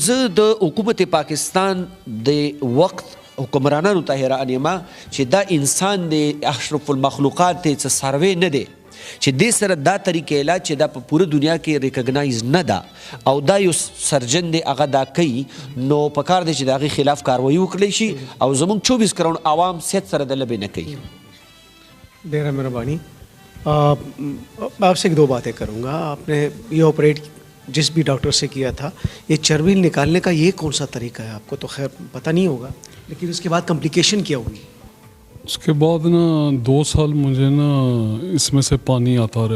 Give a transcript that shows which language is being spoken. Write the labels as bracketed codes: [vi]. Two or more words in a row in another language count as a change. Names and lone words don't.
[ps] زه د حکومت پاکستان د وقت حکمرانانو ته حیران یم چې دا انسان دی [ar] اشرف المخلوقات [ps] دی، څه سروې نه دی چې دې سره دا طریقې علاج چې دا په پوره دنیا کې ریکګنایز نه ده او دا یو سرجن دی هغه دا کوي. نو پکار دی چې د هغې خلاف کاروایي وکړی شي او زموږ 24 کروڑ عوام صحت سره د لبې نه کوي. ډېره مهرباني. [ur] آپ سے ایک دو باتیں کروں گا. آپ نے یہ آپریٹ جس بھی ڈاکٹر سے کیا تھا، یہ چربی نکالنے کا یہ کون سا طریقہ ہے؟ آپ کو تو خیر پتہ نہیں ہوگا، لیکن اس کے بعد کمپلیکیشن کیا ہوئی؟ اس کے بعد نا 2 سال مجھے نا اس میں سے پانی آتا رہا.